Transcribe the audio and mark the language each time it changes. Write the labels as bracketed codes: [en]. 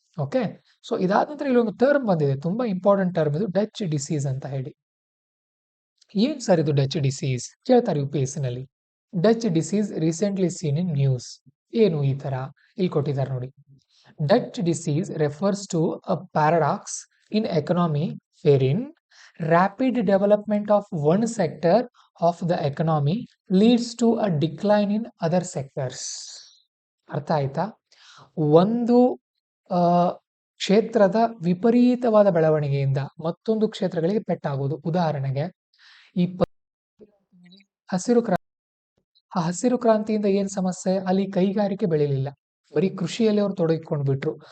[kn] Okay, so ಇದಾದ ನಂತರ ಇಲ್ಲಿ ಒಂದು ಟರ್ಮ್ ಬಂದಿದೆ, ತುಂಬಾ ಇಂಪಾರ್ಟೆಂಟ್ ಟರ್ಮ್ ಇದು, ಡಚ್ ಡಿಸೀಸ್ ಅಂತ ಹೇಳಿ. ಏನ್ ಸರ್ ಇದು ಡಚ್ ಡಿಸೀಸ್ ಕೇಳ್ತಾರೆ UPSC ನಲ್ಲಿ. [en] Dutch disease recently seen in news. [kn] ಏನು ಈ ತರ ಇಲ್ಲಿ ಕೊಟ್ಟಿದ್ದಾರೆ ನೋಡಿ. [en] Dutch disease refers to a paradox in economy wherein rapid development of one sector of the economy leads to a decline in other sectors. [kn] ಅರ್ಥ ಆಯ್ತಾ? ಒಂದು ಆ, ಕ್ಷೇತ್ರದ ವಿಪರೀತವಾದ ಬೆಳವಣಿಗೆಯಿಂದ ಮತ್ತೊಂದು ಕ್ಷೇತ್ರಗಳಿಗೆ ಪೆಟ್ಟಾಗುವುದು. ಉದಾಹರಣೆಗೆ ಈ ಹಸಿರು ಕ್ರಾಂತಿ. ಆ ಹಸಿರು ಕ್ರಾಂತಿಯಿಂದ ಏನ್ ಸಮಸ್ಯೆ? ಅಲ್ಲಿ ಕೈಗಾರಿಕೆ ಬೆಳಿಲಿಲ್ಲ, ಬರೀ ಕೃಷಿಯಲ್ಲಿ ಅವ್ರು ತೊಡಗಿಕೊಂಡು ಬಿಟ್ರು.